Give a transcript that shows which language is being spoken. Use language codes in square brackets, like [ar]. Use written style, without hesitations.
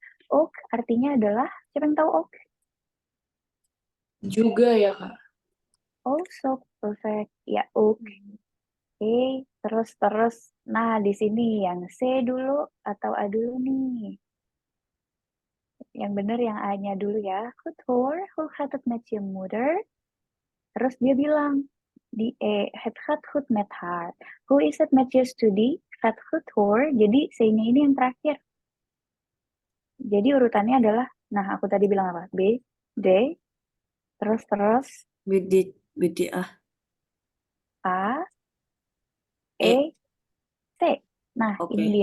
[id] Ook artinya adalah siapa yang tahu ook? Juga ya Kak. Oh, so perfect. Ya, ook. Oke, terus. Nah, di sini yang C dulu atau A dulu nih? Yang benar yang A-nya dulu ya. [nl] Goed hoor, hoe gaat het met je moeder? [id] Terus dia bilang, [nl] di het gaat goed met haar. Hoe is het met je studie? Gaat goed hoor. [id] Jadi C-nya ini yang terakhir. Jadi urutannya adalah, nah aku tadi bilang apa? B, D, terus BDA. A, E. E, C. Nah, ini